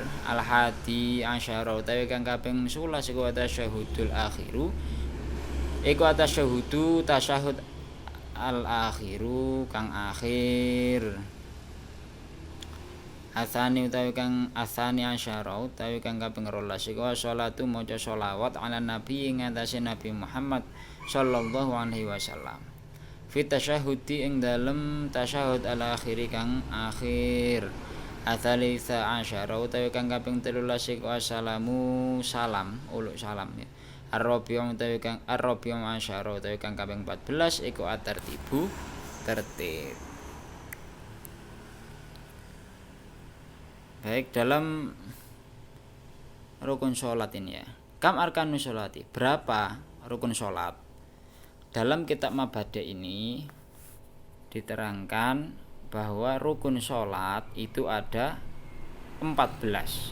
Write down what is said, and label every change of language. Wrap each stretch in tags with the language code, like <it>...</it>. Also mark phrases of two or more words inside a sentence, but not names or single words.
<ar>الحادي عشر</ar> <jv>utawi kang kaping 11 iku</jv> <ar>التشهد الأخير,</ar> <jv>iku tasyahudu tasyahud al-akhiru kang akhir. Asani utawi kang</jv> <ar>الثاني عشر</ar> <jv>utawi kang kaping 12 iku sholatu maca sholawat</jv> <ar>على النبي</ar> <jv>ing atase Nabi Muhammad</jv> <ar>صلى الله عليه وسلم. في التشهد</ar> <jv>ing dalem tasyahud</jv> <ar>الأخير</ar> <jv>kang akhir.</jv> <ar>الثالث عشر</ar> <jv>utawi kang kaping 13 iku assalamu salam, uluk salam, ya. Ar-rabi'u utawi kang</jv> <ar>الرابع عشر</ar> <jv>utawi kang kaping 14 iku at-tartibu, tertib.</jv> <id>Baik, dalam rukun sholat ini, ya.</id> <ar>كم أركان الصلاة,</ar> <id>berapa rukun sholat? Dalam kitab Mabada ini diterangkan bahwa rukun sholat itu ada 14.</id>